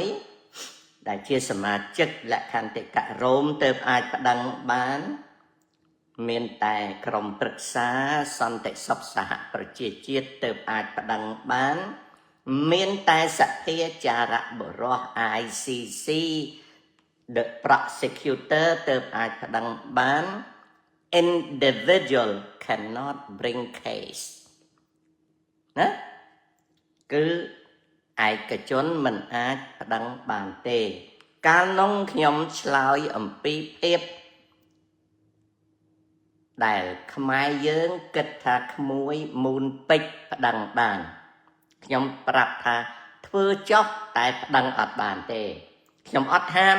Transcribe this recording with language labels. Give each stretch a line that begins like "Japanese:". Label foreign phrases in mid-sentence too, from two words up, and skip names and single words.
Khmer: ដែលជាសមាជិកលក្ខន្តិកៈរ៉ូមទើបអាចប្តឹងបានមានតែ ក្រុមប្រឹក្សាសន្តិសុខសហប្រជាជាតិទើបអាចប្តឹងបានមានតែសភាចារៈបុរស
English: ICC the prosecutor
Khmer: ទើបអាចប្តឹងបាន
English: individual cannot bring case
Khmer: ណាគឺឯកជនមិនអាចប្តឹងបានទេកាលនោះខ្ញុំឆ្លើយអំពីភាព ដែលខ្មែរយើងគិតថាក្មួយមូនពេជ្រប្តឹងបានខ្ញុំប្រាប់ថាធ្វើចុះតែប្តឹងអត់បានទេខ្ញុំអត់ហាម